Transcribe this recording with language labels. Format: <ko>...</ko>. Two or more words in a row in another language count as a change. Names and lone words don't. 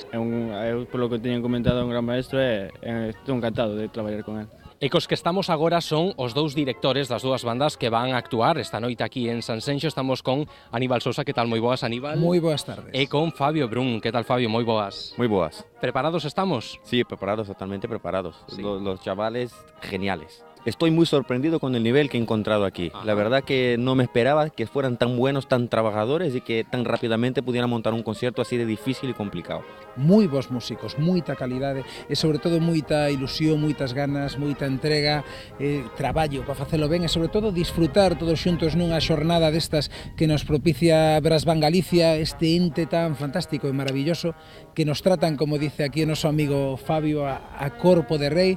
<gl>Eu, polo que teñen comentado, un gran maestro e estou encantado de traballar con él. E cos que estamos agora son os dous directores das dúas bandas que van a actuar esta noite aquí en Sanxenxo. Estamos con Aníbal Sousa, que tal? Moi boas, Aníbal. Moi boas tardes. E con Fabio Brun, que tal, Fabio? Moi boas. Muy boas.</gl> <es>¿Preparados estamos? Sí, preparados, totalmente preparados. Sí. Los chavales, geniales. Estoy muy sorprendido con el nivel que he encontrado aquí. Ajá. La verdad que no me esperaba que fueran tan buenos, tan trabajadores y que tan rápidamente pudieran montar un concierto así de difícil y complicado.</es> <gl>Moi bons músicos, moita calidade e sobre todo moita ilusión, moitas ganas, moita entrega, traballo para facelo ben e sobre todo disfrutar todos xuntos nunha xornada destas que nos propicia Brass Band Galicia, este ente tan fantástico e maravilloso que nos tratan, como dice aquí o noso amigo Fabio, a corpo de rei.</gl>